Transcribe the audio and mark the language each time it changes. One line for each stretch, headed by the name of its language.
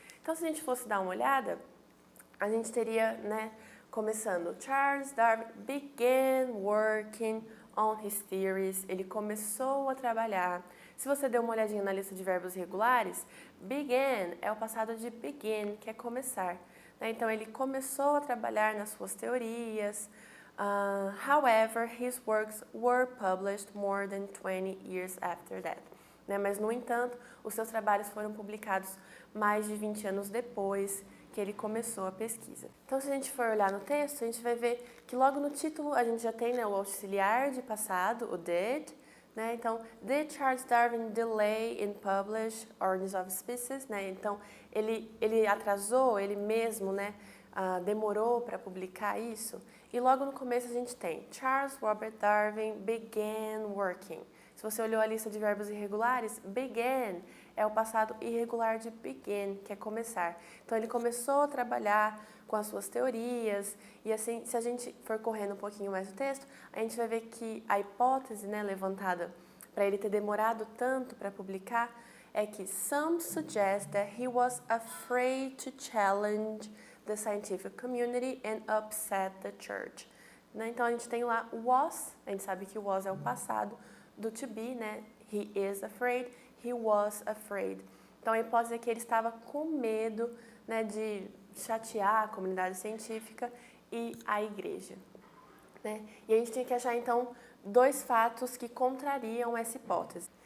Portuguese: Então, se a gente fosse dar uma olhada, a gente teria, né, começando,
English: Charles Darwin began working on his theories,
Portuguese: ele começou a trabalhar. Se você der uma olhadinha na lista de verbos regulares, began é o passado de begin, que é começar. Né? Então, ele começou a trabalhar nas suas teorias.
English: However, his works were published more than 20 years after that.
Portuguese: Né? Mas, no entanto, os seus trabalhos foram publicados mais de 20 anos depois que ele começou a pesquisa. Então, se a gente for olhar no texto, a gente vai ver que logo no título a gente já tem, né, o auxiliar de passado, o did. Né?
English: Então, did Charles Darwin delay in publish Origins of Species?
Portuguese: Né? Então, ele atrasou, ele mesmo, né, demorou para publicar isso. E logo no começo a gente tem
English: Charles Robert Darwin began working.
Portuguese: Se você olhou a lista de verbos irregulares, began é o passado irregular de begin, que é começar. Então, ele começou a trabalhar com as suas teorias, e assim, se a gente for correndo um pouquinho mais o texto, a gente vai ver que a hipótese, né, levantada para ele ter demorado tanto para publicar é que
English: some suggest that he was afraid to challenge the scientific community and upset the church.
Portuguese: Né? Então, a gente tem lá was, a gente sabe que o was é o passado do to be, né?
English: He is afraid, he was afraid.
Portuguese: Então, a hipótese é que ele estava com medo, né, de chatear a comunidade científica e a igreja. Né? E a gente tem que achar, então, dois fatos que contrariam essa hipótese.